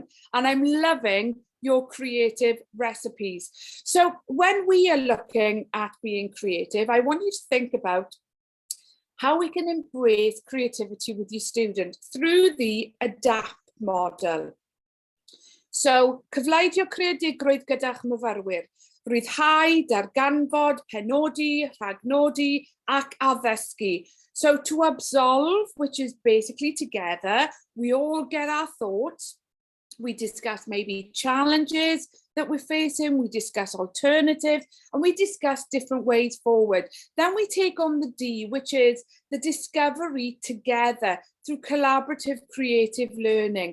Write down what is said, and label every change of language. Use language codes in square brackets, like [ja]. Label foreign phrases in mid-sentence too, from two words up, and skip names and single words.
[en] And I'm loving your creative recipes. So when we are looking at being creative, I want you to think about how we can embrace creativity with your students through the ADAPT model. So, [cy] cyfleidio creadigrwydd gyda'ch myfyrwyr, rhwydhau, darganfod, penodi, rhagnodi, ac addysgu. [en] So to absolve, which is basically together, we all get our thoughts, we discuss maybe challenges that we're facing, we discuss alternatives, and we discuss different ways forward. Then we take on the D, which is the discovery together through collaborative creative learning.